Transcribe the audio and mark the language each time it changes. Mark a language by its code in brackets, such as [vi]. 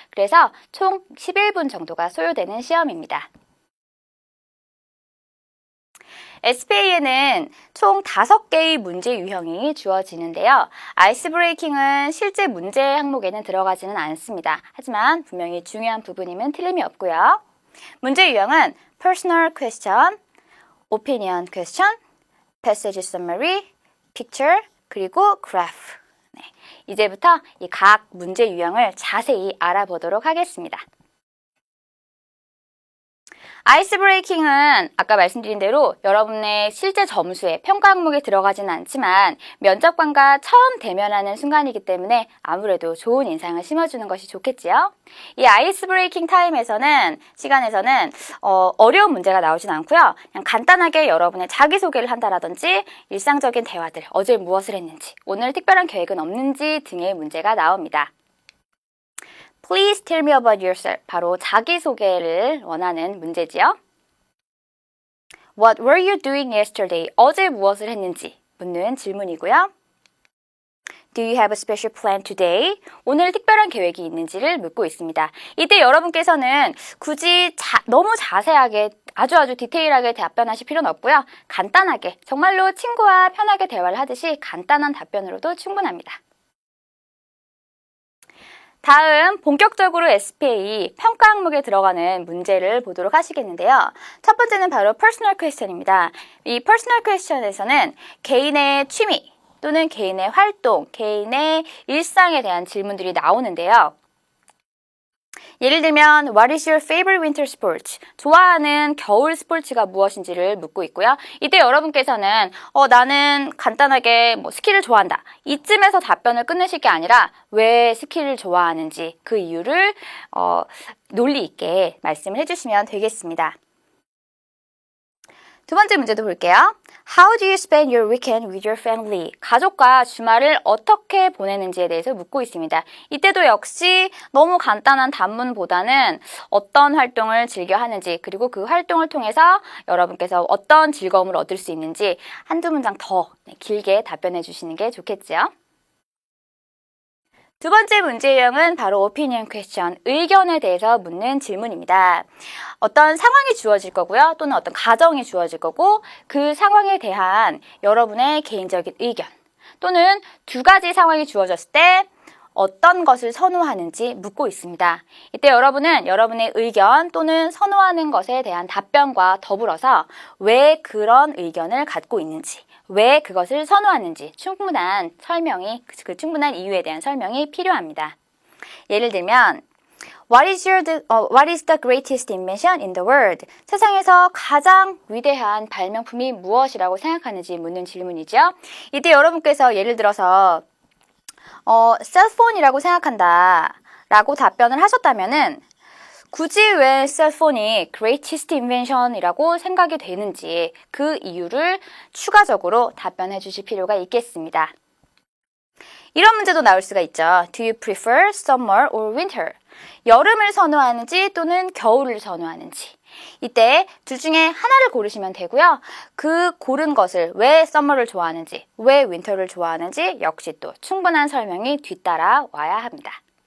[ko] 그래서 총 11분 정도가 소요되는 시험입니다. SPA에는 총 5개의 문제 유형이 주어지는데요. 아이스 브레이킹은 실제 문제 항목에는 들어가지는 않습니다. 하지만 분명히 중요한 부분이면 틀림이 없고요. 문제 유형은 Personal Question, Opinion Question, Passage Summary, Picture, 그리고 Graph. 이제부터 이 각 문제 유형을 자세히 알아보도록 하겠습니다. 아이스 브레이킹은 아까 말씀드린 대로 여러분의 실제 점수에 평가 항목에 들어가지는 않지만 면접관과 처음 대면하는 순간이기 때문에 아무래도 좋은 인상을 심어주는 것이 좋겠지요. 이 아이스 브레이킹 시간에서는 어려운 문제가 나오진 않고요. 그냥 간단하게 여러분의 자기소개를 한다라든지 일상적인 대화들, 어제 무엇을 했는지, 오늘 특별한 계획은 없는지 등의 문제가 나옵니다. [en] Please tell me about yourself. [ko] 바로 자기소개를 원하는 문제지요. [en] What were you doing yesterday? [ko] 어제 무엇을 했는지 묻는 질문이고요. [en] Do you have a special plan today? [ko] 오늘 특별한 계획이 있는지를 묻고 있습니다. 이때 여러분께서는 굳이 너무 자세하게 아주 디테일하게 답변하실 필요는 없고요. 간단하게 정말로 친구와 편하게 대화를 하듯이 간단한 답변으로도 충분합니다. 다음 본격적으로 SPA 평가 항목에 들어가는 문제를 보도록 하시겠는데요. 첫 번째는 바로 Personal Question입니다. 이 Personal Question에서는 개인의 취미 또는 개인의 활동, 개인의 일상에 대한 질문들이 나오는데요. 예를 들면 [en] What is your favorite winter sport? [ko] 좋아하는 겨울 스포츠가 무엇인지를 묻고 있고요. 이때 여러분께서는 나는 간단하게 스키를 좋아한다. 이쯤에서 답변을 끝내실 게 아니라 왜 스키를 좋아하는지 그 이유를 논리 있게 말씀을 해주시면 되겠습니다. 두 번째 문제도 볼게요. [en] How do you spend your weekend with your family? [ko] 가족과 주말을 어떻게 보내는지에 대해서 묻고 있습니다. 이때도 역시 너무 간단한 단문보다는 어떤 활동을 즐겨 하는지, 그리고 그 활동을 통해서 여러분께서 어떤 즐거움을 얻을 수 있는지 한두 문장 더 길게 답변해 주시는 게 좋겠죠. 두 번째 문제 유형은 바로 opinion question, 의견에 대해서 묻는 질문입니다. 어떤 상황이 주어질 거고요. 또는 어떤 가정이 주어질 거고 그 상황에 대한 여러분의 개인적인 의견 또는 두 가지 상황이 주어졌을 때 어떤 것을 선호하는지 묻고 있습니다. 이때 여러분은 여러분의 의견 또는 선호하는 것에 대한 답변과 더불어서 왜 그런 의견을 갖고 있는지, 왜 그것을 선호하는지 충분한 설명이, 그 충분한 이유에 대한 설명이 필요합니다. 예를 들면 [en] What is the greatest invention in the world? [ko] 세상에서 가장 위대한 발명품이 무엇이라고 생각하는지 묻는 질문이죠. 이때 여러분께서 예를 들어서 셀폰이라고 생각한다 라고 답변을 하셨다면은 굳이 왜 셀폰이 [en] greatest invention [ko] 이라고 생각이 되는지 그 이유를 추가적으로 답변해 주실 필요가 있겠습니다. 이런 문제도 나올 수가 있죠. [en] Do you prefer summer or winter? [ko] 여름을 선호하는지 또는 겨울을 선호하는지. 이때 둘 중에 하나를 고르시면 되고요. 그 고른 것을 왜 summer를 좋아하는지, 왜 winter를 좋아하는지 역시 또 충분한 설명이 뒤따라 와야 합니다.